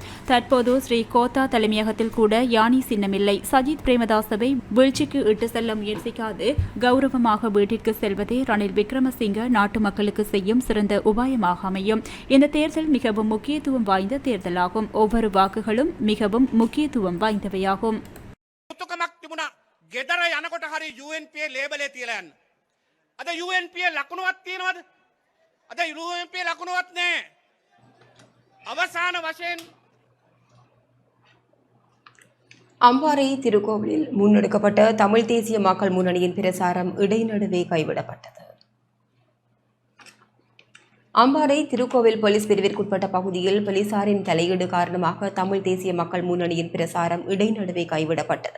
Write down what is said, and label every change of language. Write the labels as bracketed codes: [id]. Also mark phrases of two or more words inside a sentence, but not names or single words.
[ta] தற்போது ஸ்ரீ கோத்தா தலைமையகத்தில் கூட யானை சின்னமில்லை. சஜித் பிரேமதாசவை வீழ்ச்சிக்கு இட்டு செல்ல முயற்சிக்காது கௌரவமாக வீட்டிற்கு செல்வதே ரணில் விக்ரமசிங்க நாட்டு மக்களுக்கு செய்யும் சிறந்த உபாயமாக அமையும். இந்த தேர்தல் மிகவும் முக்கியத்துவம் வாய்ந்த தேர்தலாகும். ஒவ்வொரு வாக்குகளும் மிகவும் முக்கியத்துவம் வாய்ந்தவையாகும். [si] ගෙදර යනකොට හරි UNPA ලේබලේ තියලා යන්න. අද UNPA ලකුණුවක් තියෙනවද? අද UNPA ලකුණුවක් නැහැ. අවසාන වශයෙන් [ta] அம்பாறை திருக்கோவிலில் முன்னெடுக்கப்பட்ட தமிழ் தேசிய மக்கள் முன்னணியின் பிரசாரம் இடைநடுவே கைவிடப்பட்டது. அம்பாறை திருக்கோவில் போலீஸ் பிரிவிற்குட்பட்ட பகுதியில் போலீசாரின் தலையீடு காரணமாக தமிழ் தேசிய மக்கள் முன்னணியின் பிரசாரம் இடைநடுவே கைவிடப்பட்டது.